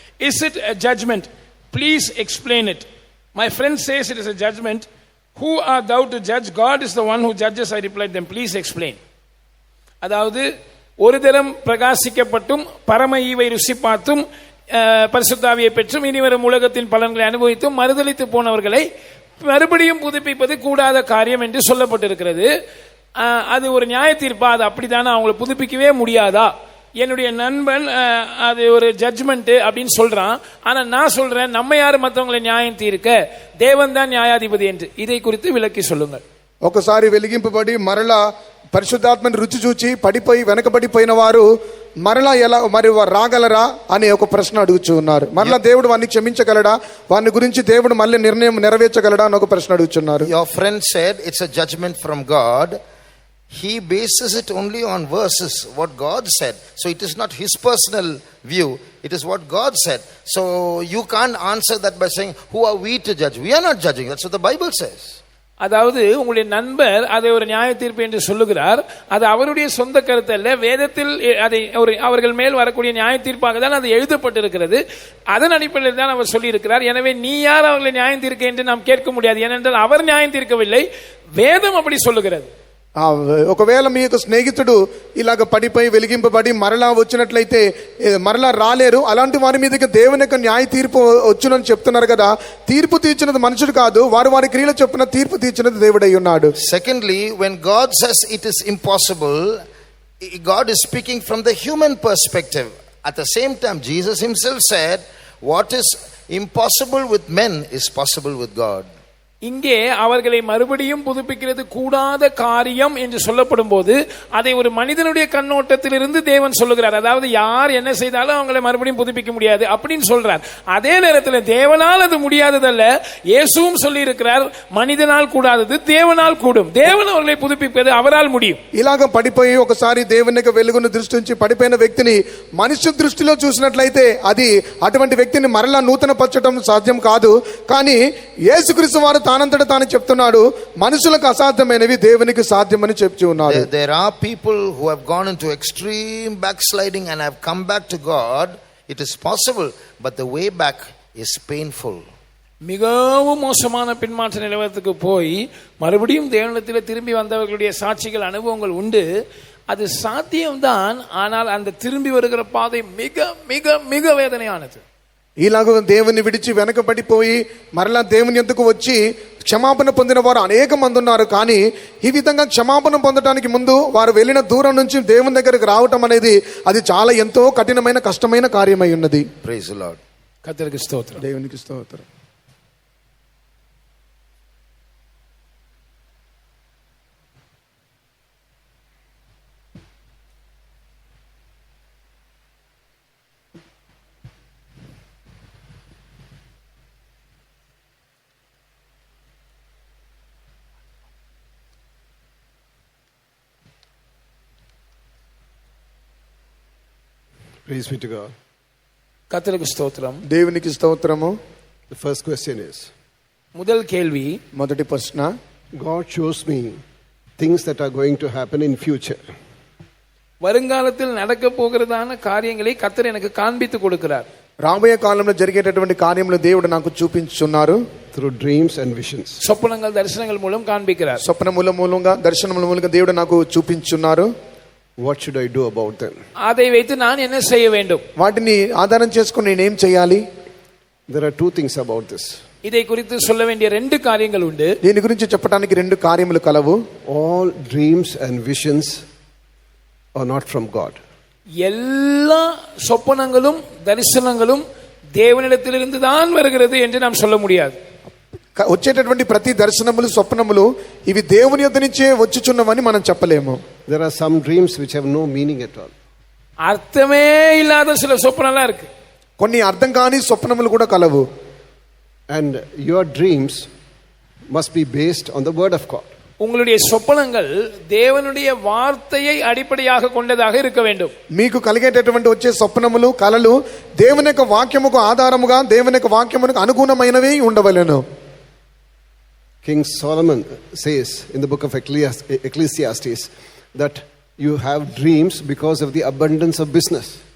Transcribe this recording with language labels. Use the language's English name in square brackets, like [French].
[English] Is it a judgment? Please explain it. My friend says it is a judgment. Who are thou to judge? God is the one who judges, I replied them. Please explain. [Tamil] அதாவது ஒரு தரம் பிரகாசிக்கப்பட்டும் பரம ஈவை ருசி பார்த்தும் பரிசுத்தாவியை பெற்றும் இனிவரும் உலகத்தின் பலன்களை அனுபவித்தும் மறுதலித்து போனவர்களை மறுபடியும் புதுப்பிப்பது கூடாத காரியம் என்று சொல்லப்பட்டிருக்கிறது. அது ஒரு நியாய தீர்ப்பா? அது அப்படித்தானே, அவங்களை புதுப்பிக்கவே முடியாதா? என்னுடைய நண்பன் அது ஒரு ஜட்ஜ்மெண்ட் அப்படின்னு சொல்றான். ஆனா நான் சொல்றேன், நம்ம யாரு மற்றவங்களை நியாயம் தீர்க்க, தேவன் தான் நியாயாதிபதி என்று. இதை குறித்து விளக்கி சொல்லுங்கள். [Telugu] ఒకసారి వెలిగింపబడి మరలా పరిశుద్ధాత్మని రుచి చూచి పడిపోయి వెనకబడిపోయిన వారు మరలా ఎలా మరి వారు రాగలరా అనే ఒక ప్రశ్న అడుగుచూ ఉన్నారు. మరలా దేవుడు వారిని క్షమించగలడా, వారిని గురించి దేవుడు మళ్ళీ నిర్ణయం నెరవేర్చగలడా అని ఒక ప్రశ్న అడుగుతున్నారు. [English] Your friend said it's a judgment from God. He bases it only on verses, what God said. So it is not his personal view, it is what God said. So you can't answer that by saying, who are we to judge? We are not judging. That's what the Bible says. [Tamil] அதாவது உங்களுடைய நண்பர் அதை ஒரு நியாய தீர்ப்பு என்று சொல்லுகிறார். அது அவருடைய சொந்த கருத்து அல்ல, வேதத்தில் அதை அவர்கள் மேல் வரக்கூடிய நியாய தீர்ப்பாக தான் அது எழுதப்பட்டிருக்கிறது. அதன் அடிப்படையில் தான் அவர் சொல்லி இருக்கிறார். எனவே நீ யார் அவர்களை நியாயம் தீர்க்க என்று நாம் கேட்க முடியாது. ஏனென்றால் அவர் நியாயம் தீர்க்கவில்லை, வேதம் அப்படி சொல்லுகிறது. [Telugu] ఒకవేళ మీ యొక్క స్నేహితుడు ఇలాగ పడిపోయి వెలిగింపబడి మరలా వచ్చినట్లయితే మరలా రాలేరు, అలాంటి వారి మీదకి దేవుని యొక్క న్యాయ తీర్పు వచ్చునని చెప్తున్నారు కదా. తీర్పు తీర్చినది మనుషుడు కాదు, వారి వారి క్రియలు చొప్పున తీర్పు తీర్చినది దేవుడై ఉన్నాడు. [English] Secondly, when God says it is impossible, God is speaking from the human perspective. At the same time, Jesus himself said, what is impossible with men is possible with God. [Tamil] இங்கே அவர்களை மறுபடியும் புதுப்பிக்கிறது கூடாத காரியம் என்று சொல்லப்படும் போது அதை ஒரு மனிதனுடைய கண்ணோட்டத்திலிருந்து தேவன் சொல்லுகிறார். அதாவது யார் என்ன செய்தாலும் அவங்களை மறுபடியும் புதுப்பிக்க முடியாது அப்படின்னு சொல்றார். அதே நேரத்தில் தேவனால் அது முடியாததல்ல, இயேசுவும் சொல்லி இருக்கிறார், மனிதனால் கூடாதது தேவனால் கூடும். தேவன் அவர்களை புதுப்பிப்பது அவரால் முடியும். [Telugu] ఇలాగ పడిపోయి ఒకసారి దేవుని యొక్క వెలుగును దృష్టి నుంచి పడిపోయిన వ్యక్తిని మనుష్య దృష్టిలో చూసినట్లయితే అది అటువంటి వ్యక్తిని మరలా నూతన పరచడం సాధ్యం కాదు. కానీ యేసుక్రీస్తు వారు తానంతట తాను చెప్తున్నాడు, మనుషులకు అసాధ్యమైనవి దేవునికి సాధ్యమని చెప్తూ ఉన్నారు. [English] There are people who have gone into extreme backsliding and have come back to God. It is possible, but the way back is painful. [Tamil] மிகவும் மோசமான பின்மாற்ற நிலவரத்துக்கு போய் மறுபடியும் தேவனிடத்தில் திரும்பி வந்தவர்களுடைய சாட்சிகள் அனுபவங்கள் உண்டு. அது சாத்தியம்தான், ஆனால் அந்த திரும்பி வருகிற பாதை மிக மிக மிக வேதனையானது. [Telugu] ఇలాగ దేవుని విడిచి వెనకబడిపోయి మరలా దేవుని యొద్దకు వచ్చి క్షమాపణ పొందిన వారు అనేక మంది ఉన్నారు. కానీ ఈ విధంగా క్షమాపణ పొందడానికి ముందు వారు వెళ్ళిన దూరం నుంచి దేవుని దగ్గరికి రావటం అనేది అది చాలా ఎంతో కఠినమైన కష్టమైన కార్యమై ఉన్నది. [English] Praise the Lord. [Tamil] கர்த்தருக்கு ஸ்தோத்திரம். [Telugu] దేవునికి స్తోత్రం. [English] Praise be to God. [Tamil] கர்த்தருக்கு ஸ்தோத்திரம். [Telugu] దేవునికి స్తోత్రము. [English] The first question is, [Tamil] முதல் கேள்வி, [Telugu] మొదటి ప్రశ్న, [English] God shows me things that are going to happen in future. [Tamil] வருங்காலத்தில் நடக்க போகிறதான காரியங்களை கர்த்தர் எனக்கு காண்பித்து கொடுக்கிறார். [Telugu] రాబోయే కాలంలో జరిగేటటువంటి కార్యములు దేవుడు నాకు చూపించుచున్నారు. [English] Through dreams and visions. [Tamil] சொப்பனங்கள் தரிசனங்கள் மூலம் காண்பிக்கிறார். [Telugu] స్వప్నముల మూలంగా దర్శనముల మూలంగా దేవుడు నాకు చూపించున్నారు. [English] What should I do about them? [Tamil] அதை வைத்து நான் என்ன செய்ய வேண்டும்? [Telugu] వాటిని ఆధారం చేసుకొని నేనేం చేయాలి? [English] There are two things about this. [Tamil] இதை குறித்து சொல்ல வேண்டிய ரெண்டு காரியங்கள் உண்டு. [Telugu] దీని గురించి చెప్పడానికి రెండు కార్యములు కలవు. [English] All dreams and visions are not from God. [Tamil] எல்லா சொப்பனங்களும் தரிசனங்களும் தேவனிடத்திலிருந்து தான் வருகிறது என்று நாம் சொல்ல முடியாது. [Telugu] వచ్చేటటువంటి ప్రతి దర్శనములు స్వప్నములు ఇవి దేవుని యొద్ద నుంచే వచ్చుచున్నవని మనం చెప్పలేము. [English] There are some dreams which have no meaning at all. [Tamil] அர்த்தமே இல்லாத சில சொப்பனம்லாம் இருக்கு. [Telugu] కొన్ని అర్థం కాని స్వప్నములు కూడా కలవు. [English] And your dreams must be based on the word of God. [Tamil] உங்களுடைய சொப்பனங்கள் தேவனுடைய வார்த்தையை அடிப்படையாக கொண்டதாக இருக்க வேண்டும். [Telugu] మీకు కలిగేటటువంటి వచ్చే స్వప్నములు కలలు దేవుని యొక్క వాక్యముకు ఆధారముగా దేవుని యొక్క వాక్యమునకు అనుగుణమైనవి ఉండవలెను. [English] King Solomon says in the book of Ecclesiastes that you have dreams because of the abundance of business.